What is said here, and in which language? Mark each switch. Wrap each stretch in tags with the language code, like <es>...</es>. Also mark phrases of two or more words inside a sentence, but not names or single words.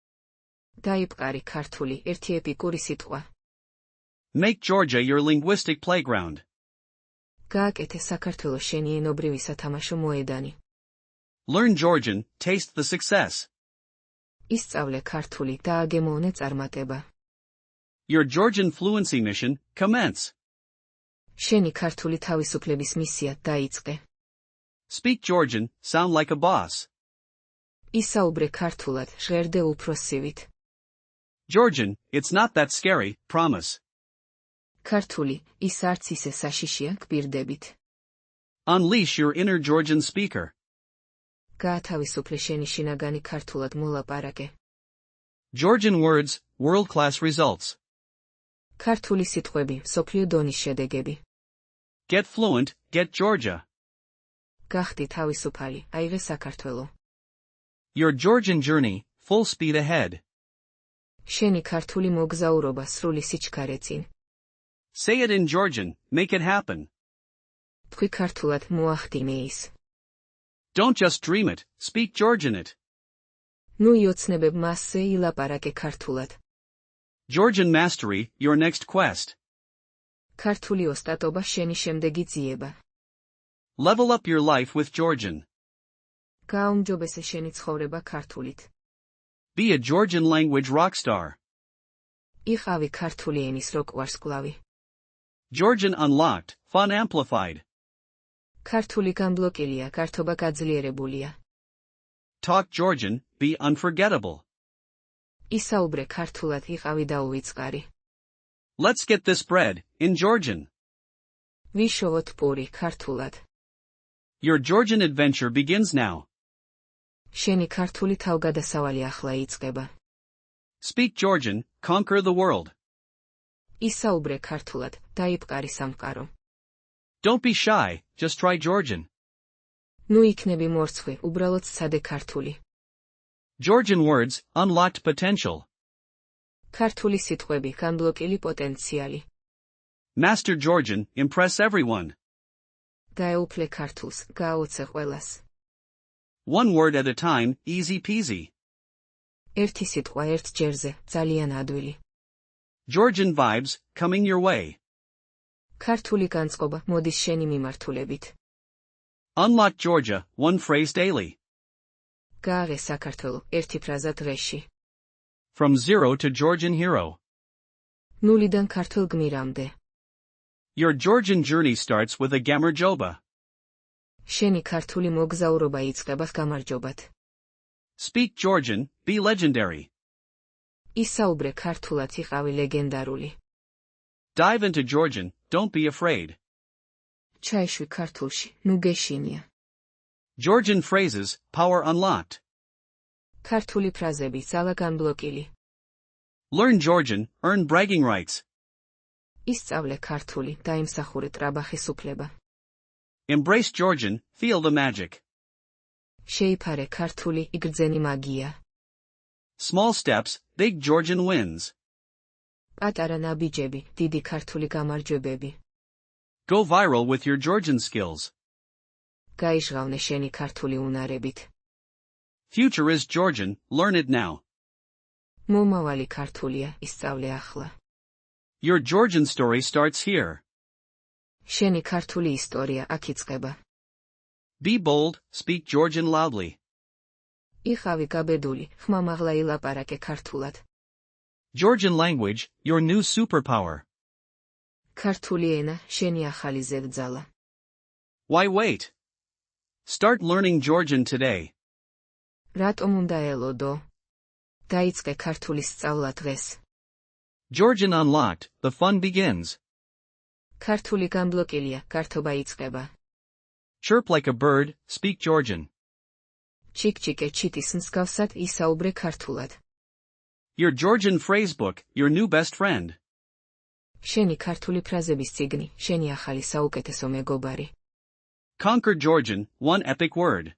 <ka>დაიპყარი ქართული, ერთი ეპიკური სიტყვა.</ka> <en>Make Georgia your linguistic playground.</en> <ka>გააკეთე საქართველოს შენი ენობრივი სათამაშო მოედანი.</ka> <en>Learn Georgian, taste the success.</en> <ka>ისწავლე ქართული, დააგემოვნე წარმატება.</ka> <en>Your Georgian fluency mission, commence.</en> <ka>შენი ქართული თავისუფლების მისია დაიწყე.</ka> <en>Speak Georgian, sound like a boss.</en> <ka>ისაუბრე ქართულად, ჟღერდე უფროსივით.</ka> <en>Georgian, it's not that scary, promise.</en> <ka>ქართული, ის არც ისე საშიშია, გპირდებით.</ka> <en>Unleash your inner Georgian speaker.</en> <ka>გაათავისუფლე შენი შინაგანი ქართულად მოლაპარაკე.</ka> <en>Georgian words, world-class results.</en> <ka>ქართული სიტყვები, მსოფლიო დონის შედეგები.</ka> <en>Get fluent, get Georgia.</en> <ka>გახდი თავისუფალი, აიღე საქართველო.</ka> <en>Your Georgian journey, full speed ahead.</en> <ka>შენი ქართული მოგზაურობა სრული სიჩქარე წინ.</ka> <en>Say it in Georgian, make it happen.</en> <ka>თქვი ქართულად, მოახდინე ის.</ka> <en>Don't just dream it, speak Georgian it.</en> <ka>ნუ იოცნებებ მასზე ილაპარაკე ქართულად.</ka> <en>Georgian mastery, your next quest.</en> <ka>ქართული ოსტატობა შენი შემდეგი ძიება.</ka> <en>Level up your life with Georgian.</en> <ka>გააუმჯობესე შენი ცხოვრება ქართულით.</ka> <en>Be a Georgian language rockstar.</en> <ka>იყავი ქართული ენის როკ-ვარსკვლავი.</ka> <en>Georgian unlocked, fun amplified.</en> <ka>ქართული განბლოკილია, გართობა გაძლიერებულია.</ka> <en>Talk Georgian, be unforgettable.</en> <ka>ისაუბრე ქართულად, იყავი დაუვიწყარი.</ka> <en>Let's get this bread, in Georgian.</en> <ka>ვიშოვოთ პური ქართულად.</ka> <en>Your Georgian adventure begins now.</en> <ka>შენი ქართული თავგადასავალი ახლა იწყება.</ka> <en>Speak Georgian, conquer the world.</en> <ka>ისაუბრე ქართულად, დაიპყარი სამყარო.</ka> <en>Don't be shy, just try Georgian.</en> <ka>ნუ იქნები მორცხვი, უბრალოდ სცადე ქართული.</ka> <en>Georgian words, unlocked potential.</en> <ka>ქართული სიტყვები, განბლოკილი პოტენციალი.</ka> <en>Master Georgian, impress everyone.</en> <ka>დაეუფლე ქართულს, გააოცე ყველას.</ka> <en>One word at a time, easy peasy.</en> <ka>ერთი სიტყვა ერთ ჯერზე, ძალიან ადვილი.</ka> <en>Georgian vibes, coming your way.</en> <ka>ქართული განწყობა, მოდის შენი მიმართულებით.</ka> <en>Unlock Georgia, one phrase daily.</en> <ka>გააღე საქართველო, ერთი ფრაზა დღეში.</ka> <en>From zero to Georgian hero.</en> <ka>ნულიდან ქართულ გმირამდე.</ka> <en>Your Georgian journey starts with a gamarjoba.</en> <ka>შენი ქართული მოგზაურობა იწყება გამარჯობად.</ka> <en>Speak Georgian, be legendary.</en> <ka>ისაუბრე ქართულად, იყავი ლეგენდარული.</ka> <en>Dive into Georgian, don't be afraid.</en> <ka>ჩაიშვი ქართულში, ნუ გეშინია.</ka> <en>Georgian phrases, power unlocked.</en> <ka>ქართული ფრაზები, ძალა განბლოკილი.</ka> <en>Learn Georgian, earn bragging rights.</en> <ka>ისწავლე ქართული, დაიმსახურე ტრაბახის უფლება.</ka> <en>Embrace Georgian, feel the magic.</en> <ka>შეიფარე ქართული, იგრძენი მაგია.</ka> <en>Small steps, big Georgian wins.</en> <ka>პატარა ნაბიჯები, დიდი ქართული გამარჯვებები.</ka> <en>Go viral with your Georgian skills.</en> <ka>გაიჟღავნე შენი ქართული უნარებით.</ka> <en>Future is Georgian, learn it now.</en> <ka>მომავალი ქართულია, ისწავლე ახლა.</ka> <en>Your Georgian story starts here.</en> <ka>შენი ქართული ისტორია აქ იწყება.</ka> <en>Be bold, speak Georgian loudly.</en> <ka>იყავი გაბედული, ხმამაღლა ილაპარაკე ქართულად.</ka> <en>Georgian language, your new superpower.</en> <ka>ქართული ენა, შენი ახალი ზედძალა.</ka> <en>Why wait? Start learning Georgian today.</en> <ka>რატომ უნდა ელოდო? დაიწყე ქართულის სწავლა დღეს.</ka> <en>Georgian unlocked, the fun begins.</en> <ka>ქართული განბლოკილია, გართობა იწყება.</ka> <en>Chirp like a bird, speak Georgian.</en> <ka>ჩიკ-ჩიკე ჩიტის მსგავსად ისაუბრე ქართულად.</ka> <en>Your Georgian phrasebook, your new best friend.</en> <ka>შენი ქართული ფრაზების წიგნი, შენი ახალი საუკეთესო მეგობარი.</ka> <en>Conquer Georgian, one epic word.</en>